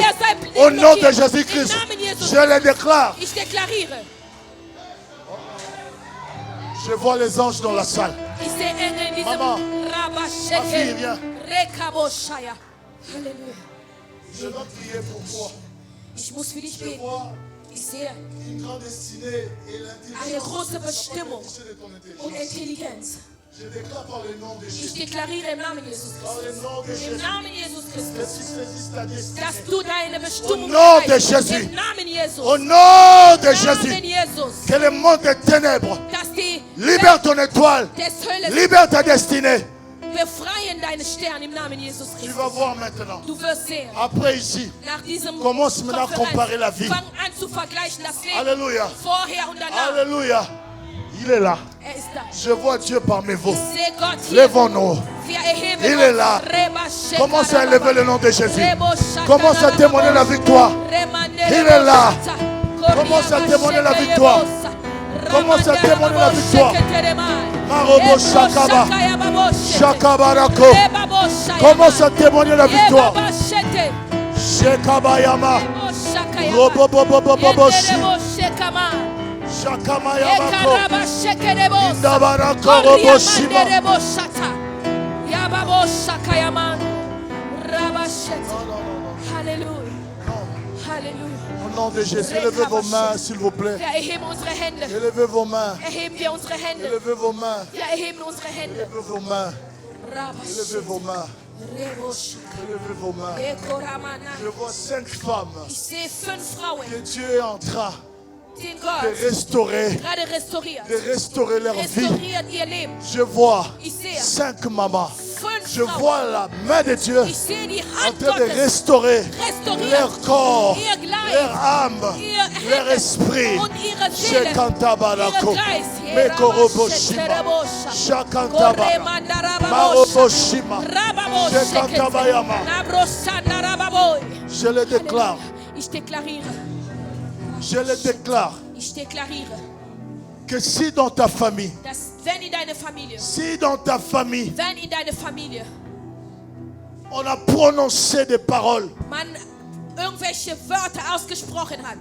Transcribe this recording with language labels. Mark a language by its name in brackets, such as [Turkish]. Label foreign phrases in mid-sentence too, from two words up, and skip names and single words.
[French] Au nom de Jésus-Christ. Je le déclare. Je vois les anges dans la salle. Maman, ma fille, viens. Je dois prier pour toi. [German] Ich muss für dich beten. Ich sehe eine große Bestimmung und Intelligenz. Ich deklariere im Namen Jesus Christus. Im Namen Jesus Christus. Dass du deine Bestimmung erreichst. Im Namen Jesus. [French] Au nom de Jésus. Que le monde des ténèbres libère ton étoile. Libère ta destinée. [German] Befreien deine Sterne im Namen Jesus Christus. [French] Tu vas voir maintenant. [German] Du wirst sehen. [French] Après ici, commence maintenant à comparer la vie. [German] Fang an zu vergleichen das Leben. [French] Alléluia. [German] Vorher und danach. [French] Alléluia. Il est là. [German] Er ist da. [French] Je vois Dieu parmi vous. [German] Ich sehe Gott hier. [French] Lèvons-nous. [German] Wir erheben [French] Il est là. Commence à élever le nom de Jésus. Commence à témoigner la victoire. Il est là. Commence à témoigner la victoire. Commence à témoigner la victoire. Marobo Shakaba. Shakabarako. Commence à témoigner la victoire. Shekabayama. Roboboboboboboshi. Shakamayamako. Indabarako Roboshima. Alléluia. Alléluia. Au nom de Jésus, élevez vos mains, s'il vous plaît. [German] Wir erheben unsere Hände. [French] Élevez vos mains. [German] Erheben wir unsere Hände. [French] Élevez vos mains. [German] Wir erheben unsere Hände. [French] Élevez vos mains. Élevez vos mains. Élevez vos mains. Je vois 5 femmes [German] Ich sehe 5 Frauen, [French] que Dieu est en train [German] die [French] de restaurer, [German] gerade restauriert. [French] de restaurer leur vie. [German] Restauriert ihr Leben. [French] Je vois [German] Ich sehe [French] 5 mamans. [German] 5 [French] Je vois la main de Dieu [German] Ich sehe die [French] en [German] Hand [French] train de [German] Gottes [French] restaurer [German] restauriert [French] leur corps, [German] ihr Gleis, [French] leur âme, [German] ihr [French] leur [German] Hände [French] esprit. [German] und ihre Seele, Shekantabarako, ihr Geist. Mekoroboshima, Shakantabara, Maroboshima, Shekantabayama. [French] Je le déclare. [German] Ich deklariere. [French] Je le déclare [German] Ich deklariere, [French] que si dans ta famille, [German] dass wenn in deine Familie, [French] si dans ta famille, [German] wenn in deine Familie [French] on a prononcé des paroles [German] man irgendwelche Wörter ausgesprochen hat,